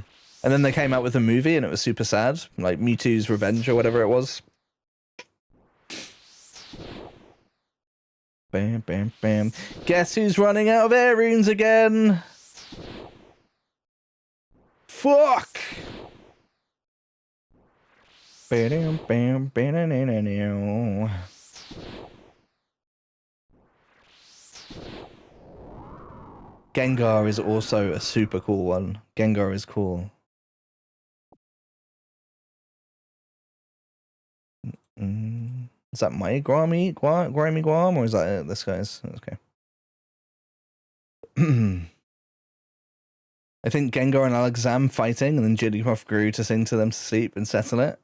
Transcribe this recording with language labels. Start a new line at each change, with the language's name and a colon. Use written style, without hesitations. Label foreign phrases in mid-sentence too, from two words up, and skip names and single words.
English: And then they came out with a movie and it was super sad. Like Mewtwo's Revenge or whatever it was. Bam, bam, bam. Guess who's running out of air runes again? Fuck! Bam, bam, bam, Gengar is also a super cool one. Gengar is cool. Is that my Grimy Guam, or is that this guy's? Okay. I think Gengar and Alakazam fighting, and then Jigglypuff grew to sing to them to sleep and settle it.